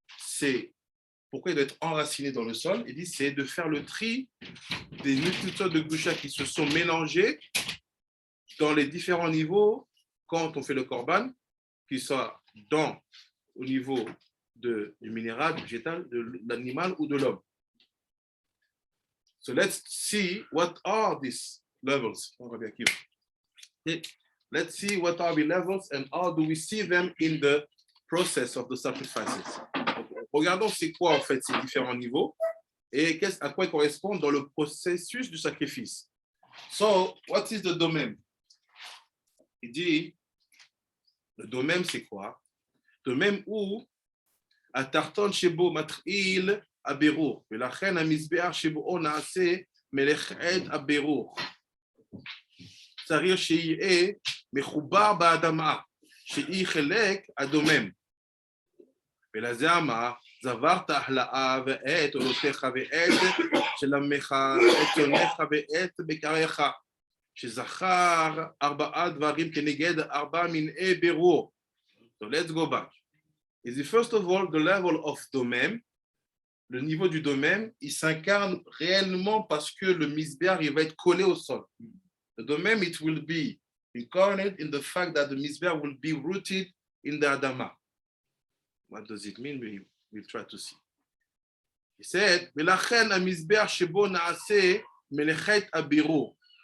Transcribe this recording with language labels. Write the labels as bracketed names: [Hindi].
[French] C'est, pourquoi il doit être enraciné dans le sol? Il dit, c'est de faire le tri des multitudes de gusha qui se sont mélangés dans les différents niveaux quand on fait le korban, qu'il soit au niveau du minéral, du végétal, de l'animal ou de l'homme. [English] So let's see what are these levels. Let's see what are the levels and how do we see them in the process of the sacrifices. [French] Regardons c'est quoi en fait ces différents niveaux et à quoi ils correspondent dans le processus du sacrifice. [English] So, what is the domaine? [French] Il dit, le domaine c'est quoi? [Hebrew] Domaine où Atarton shebo matril aberur, ולכן המזבח שבו נעשה מלאכת הבירור. צריך שיהיה מחובר באדמה, שהיא חלק הדומם. ולזה אמר, זברת החלאה ועת עולותיך ועת שלמך, את יונך ועת בקריך, שזכר 4 דברים כנגד 4 מיני בירור. [English] So let's go back. Is it first of all the level of domem. [French] Le niveau du domem, il s'incarne réellement parce que le misbéar, il va être collé au sol. [English] The domem, it will be incarnate in the fact that the misbéar will be rooted in the adama. What does it mean? We'll try to see. He said, [Hebrew] ולכן המזבח שבו נעשה מלאכת הבירור.